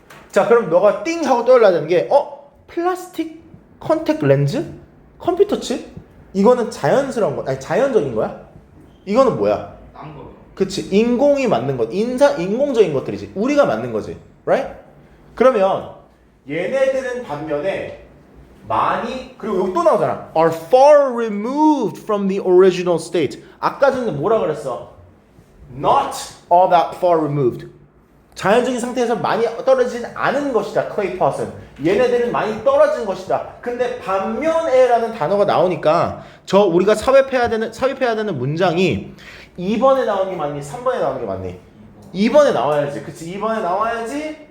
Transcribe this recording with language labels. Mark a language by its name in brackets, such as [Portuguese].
[Korean] 자, 그럼 너가 띵 하고 떠올라야 되는 게 플라스틱 컨택 렌즈? 컴퓨터 칩? 이거는 자연스러운 거, 아니 자연적인 거야? 이거는 뭐야? 딴 거. 그치, 인공이 만든 것, 인공적인 것들이지. 우리가 만든 거지, right? 그러면 얘네들은 반면에 많이, 그리고 여기 또 나오잖아. [English] Are far removed from the original state. [Korean] 아까 전에 뭐라 그랬어? [English] Not all that far removed. [Korean] 자연적인 상태에서 많이 떨어지진 않은 것이다. clay pot은. 얘네들은 많이 떨어진 것이다. 근데 반면에라는 단어가 나오니까 우리가 삽입해야 되는 문장이 2번에 나오는 게 맞니? 3번에 나오는 게 맞니? 2번에 나와야지. 그치? 2번에 나와야지.